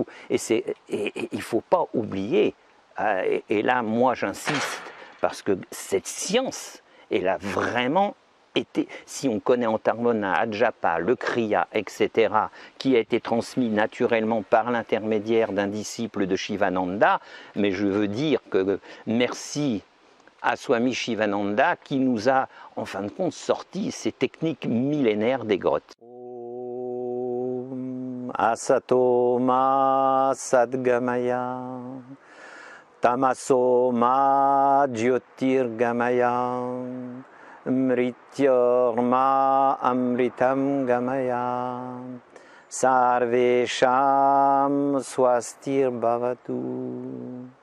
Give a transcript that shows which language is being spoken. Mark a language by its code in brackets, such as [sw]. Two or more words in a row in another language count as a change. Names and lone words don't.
[fr] Et il ne faut pas oublier, et là moi j'insiste, parce que cette science, elle a vraiment été, si on connaît Antarmona, Adjapa, le Kriya, etc., qui a été transmis naturellement par l'intermédiaire d'un disciple de Shivananda, mais je veux dire que merci à Swami Shivananda qui nous a, en fin de compte, sorti ces techniques millénaires des grottes. [sa] Om Asato Ma Sadgamaya Tamaso Ma Jyotirgamaya Mrityorma Amritam Gamaya Sarvesham Swastir Bhavatu